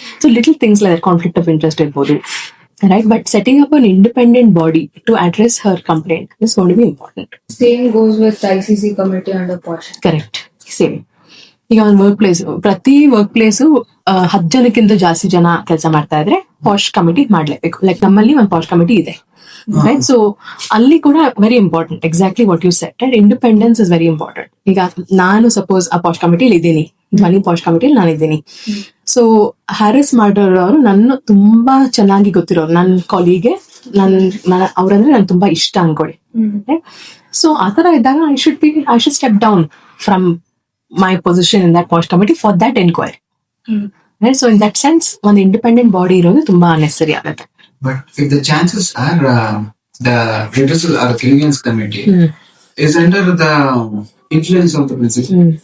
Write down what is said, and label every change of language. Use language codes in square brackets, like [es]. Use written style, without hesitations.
[en] So little things like that, conflict of interest ಇರ್ಬೋದು, right? But setting up an independent body to address her complaint is going to be important. Same goes with ICC committee under POSH. Correct. Same. [kn] ಈಗ ಒಂದು work place, ಪ್ರತಿ work place 10 ಜನಕ್ಕಿಂತ ಜಾಸ್ತಿ ಜನ ಕೆಲಸ ಮಾಡ್ತಾ ಇದ್ರೆ posh committee ಮಾಡ್ಲೇಬೇಕು. [en] like [kn] ನಮ್ಮಲ್ಲಿ ಒಂದು ಪಾಶ್ ಕಮಿಟಿ ಇದೆ, [en] Right? So [kn] ಅಲ್ಲಿ ಕೂಡ [en] Very important, exactly what you said, right? Independence is very important. [kn] ಈಗ ನಾನು ಸಪೋಸ್ ಆ ಪಾಶ್ ಕಮಿಟಿಲಿ ಇದ್ದೀನಿ, ಧ್ವನಿ ಪಾಶ್ ಕಮಿಟಿಲಿ ನಾನು ಇದ್ದೀನಿ. ಸೊ ಹ್ಯಾರಸ್ ಮಾಡೋರು ನನ್ನ ತುಂಬಾ ಚೆನ್ನಾಗಿ ಗೊತ್ತಿರೋರು, ನನ್ನ ಕಾಲಿಗೆ ಅವ್ರಂದ್ರೆ ನನ್ ತುಂಬಾ ಇಷ್ಟ ಅನ್ಕೊಳ್ಳಿ. ಸೊ ಆತರ ಇದ್ದಾಗ [en] I should step down from my position in that POSH committee for that inquiry. Right? So in that sense, one independent body [kn] irodu tumba necessary agutte. [en] But if the chances are the redressal or grievance committee is under the influence of the principal.